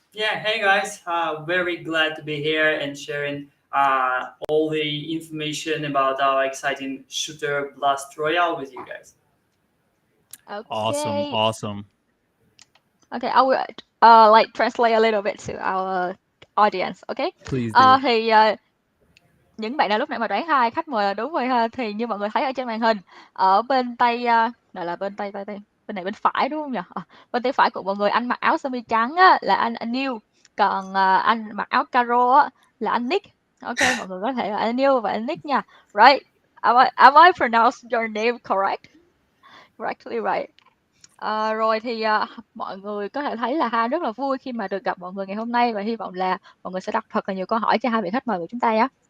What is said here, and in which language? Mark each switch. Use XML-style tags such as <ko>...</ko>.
<en>Yeah, hey guys, very glad to be here and sharing all the information about our exciting shooter Blast Royale with you guys. Awesome, Okay. awesome. Okay, I will like translate a little bit to our audience. Okay. Please do.</en> <vi>Thì những bạn nào lúc nãy mà đoán hai khách mời là đúng rồi ha, thì như mọi người thấy ở trên màn hình, ở bên tay gọi là bên này bên phải đúng không nhỉ? Bên tay phải của mọi người anh mặc áo sơ mi trắng á là anh Neil, còn anh mặc áo caro á là anh Nick. Ok, mọi người có thể là anh Neil và anh Nick nha.</vi> <en>Right? Am I pronounced your name correct? Correctly right.</en> <vi>Rồi thì mọi người có thể thấy là hai rất là vui khi mà được gặp mọi người ngày hôm nay và hy vọng là mọi người sẽ đặt thật là nhiều câu hỏi cho hai vị khách mời của chúng ta nhé.</vi>